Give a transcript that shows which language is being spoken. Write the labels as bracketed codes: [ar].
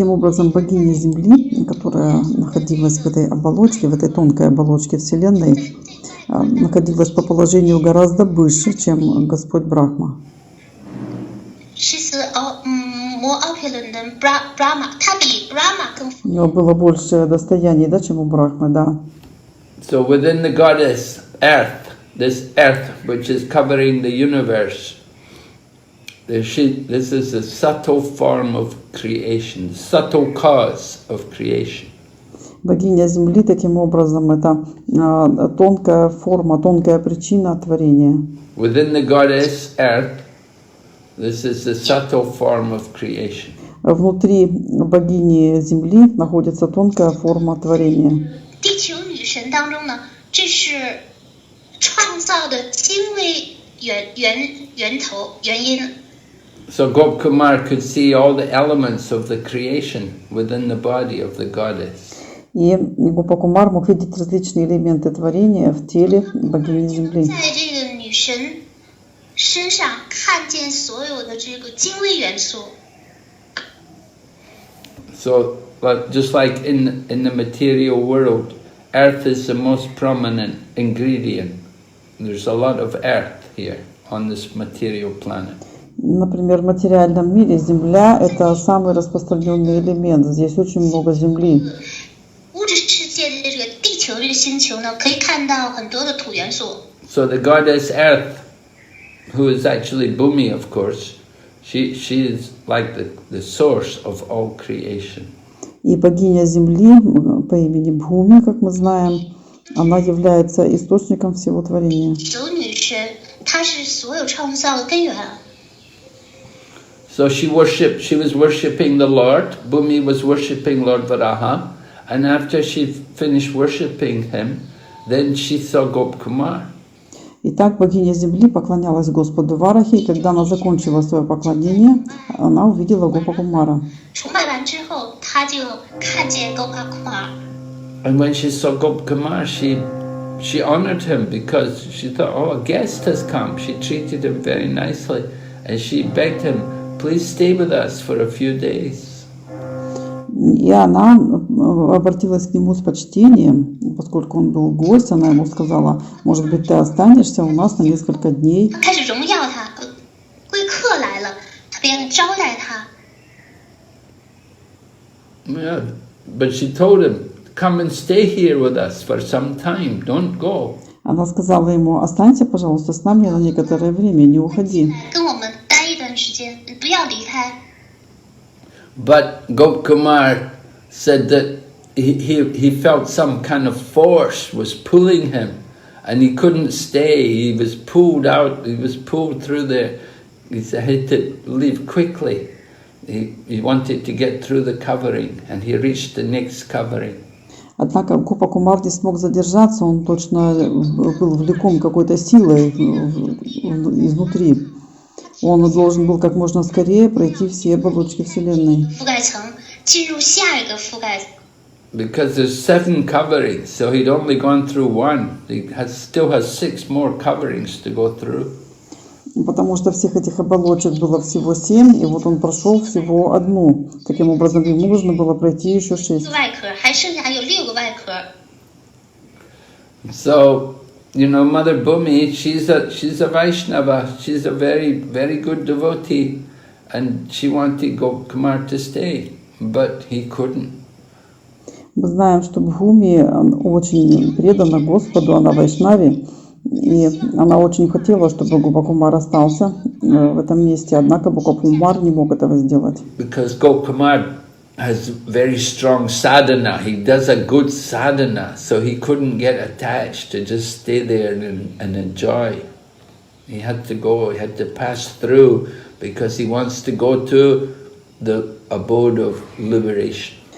[ru] Таким образом, богиня Земли, которая находилась в этой оболочке, в этой тонкой оболочке Вселенной, находилась по положению гораздо выше, чем Господь Брахма. [en] she's more opulent than Brahma， [zh] 她比 Brahma 更富 [ru] У него было больше достояний, да, чем у Брахмы, да. [en] So within the goddess earth, this earth which is covering the universe, this is a subtle form of creation, subtle cause of creation. [ru] Богиня Земли, таким образом, это тонкая форма, тонкая причина творения. [en] Within the goddess earth, this is the subtle form of creation. [ru] Внутри богини Земли находится тонкая форма творения. [zh] 地球女神当中呢，这是创造的精微源头原因。 [en] So Gopkumar could see all the elements of the creation within the body of the goddess. [ru] И Гопакумар мог видеть различные элементы творения в теле богини Земли. [zh] 在这个女神身上看见所有的这个精微元素。 [en] So just like in the material world, earth is the most prominent ingredient. There's a lot of earth here on this material planet. [ru] Например, в материальном мире Земля – это самый распространенный элемент. Здесь очень много Земли. [zh] 物质世界的这个地球这个星球呢，可以看到很多的土元素。 [en] So the goddess Earth, who is actually Bhumi, of course, she is like the source of all creation. [ru] И богиня Земли по имени Бхуми, как мы знаем, она является источником всего творения. [zh] 有女神，她是所有创造的根源。 [en] So she was worshipping the Lord. Bhumi was worshipping Lord Varaha, and after she finished worshipping him, then she saw Gopkumar. [ru] Итак, богиня Земли поклонялась Господу Варахе, и когда она закончила свое поклонение, она увидела Гопакумара. [zh] 崇拜完之后，她就看见 Gopakumar。 [en] And when she saw Gopkumar, she honored him because she thought, oh, a guest has come. She treated him very nicely, and she begged him, please stay with us for a few days. [ru] И она обратилась к нему с почтением, поскольку он был гость, она ему сказала, может быть, ты останешься у нас на несколько дней. [zh] 开始荣耀他，贵客来了，他便招待他。 [en] Yeah, but she told him, come and stay here with us for some time, don't go. [ru] Она сказала ему, останься, пожалуйста, с нами на некоторое время, не уходи. [zh] 跟我们待一段时间，你不要离开。 [en] But Gopkumar said that he felt some kind of force was pulling him, and he couldn't stay. He was pulled out. He was pulled through there. He had to leave quickly. He wanted to get through the covering, and he reached the next covering. [ru] Однако Гопакумар не смог задержаться, он точно был влеком какой-то силой изнутри. Он должен был как можно скорее пройти все оболочки Вселенной. [zh] 覆盖层进入下一个覆盖。 [en] Because there's 7 coverings, so he'd only gone through 1. He still has 6 more coverings to go through. [ru] Потому что всех этих оболочек было всего 7, и вот он прошел всего одну. Таким образом, ему нужно было пройти еще 6. [zh] 外壳还剩下还有6个外壳。 [en] So you know, Mother Bhumi, she's a Vaishnava, she's a very good devotee, and she wanted Gopkumar to stay, but he couldn't. [ru] Мы знаем, что Бхуми очень предана Господу, она вайшнави, и она очень хотела, чтобы Гопакумар остался в этом месте, однако Гопакумар не мог этого сделать. [en] Because Gopkumar has very strong sadhana, he does a good sadhana, so he couldn't get attached to just stay there and enjoy. He had to go, he had to pass through, because he wants to go to the abode of liberation.